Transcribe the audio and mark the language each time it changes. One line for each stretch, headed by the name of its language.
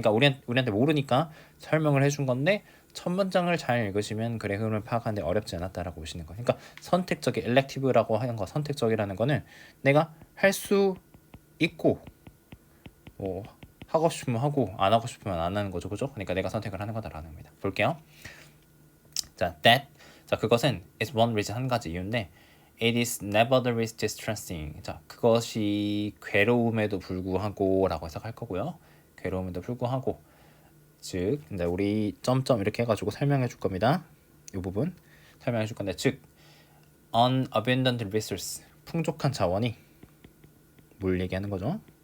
Korean: 그러니까 우리한테 모르니까 설명을 해준 건데 첫 문장을 잘 읽으시면 글의 흐름을 파악하는데 어렵지 않았다라고 보시는 거예요. 그러니까 선택적인, elective라고 하는 거, 선택적이라는 거는 내가 할 수 있고 뭐 하고 싶으면 하고 안 하고 싶으면 안 하는 거죠, 그죠? 그러니까 내가 선택을 하는 거다라는 겁니다. 볼게요. 자, 그것은
English: is one reason,
Korean: 한 가지 이유인데
English: it is nevertheless distressing.
Korean: 자, 그것이 괴로움에도 불구하고 라고 해석할 거고요. 괴로움에도 불구하고, 즉 근데 우리 점점 이렇게 해가지고 설명해 줄 겁니다. 이 부분 설명해 줄 건데, 즉
English: unabundant resource,
Korean: 풍족한 자원이, 물 얘기하는 거죠.